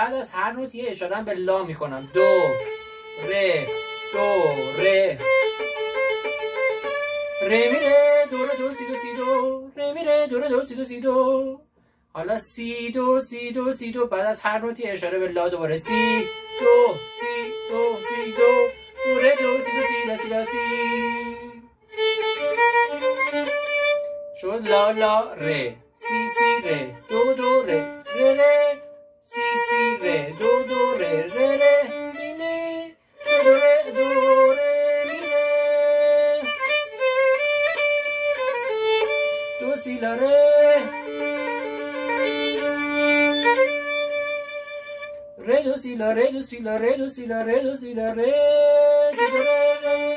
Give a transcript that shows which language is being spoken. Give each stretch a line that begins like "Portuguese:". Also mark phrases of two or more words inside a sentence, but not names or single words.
Persian: بعد از هر نوت یه اشاره به لا میکنم. دو ره ره می ره دو ره دو سی دو سی دو، ره می ره دو ره دو سی دو سی دو. حالا سی دو سی دو سی دو، بعد از هر نوتی اشاره به لا دوباره. سی دو سی دو سی دو، دو ره دو سی دو سی لا سی لا سی. شد لا لا ره، سی سی ره دو دو ره ره ره، سی سی ره دو دو ره ره ره می می دو ره دو ره می ره دو سی لا ره، ره دو سی لا ره دو سی لا ره دو سی لا ره دو سی لا ره سی دو ره ره.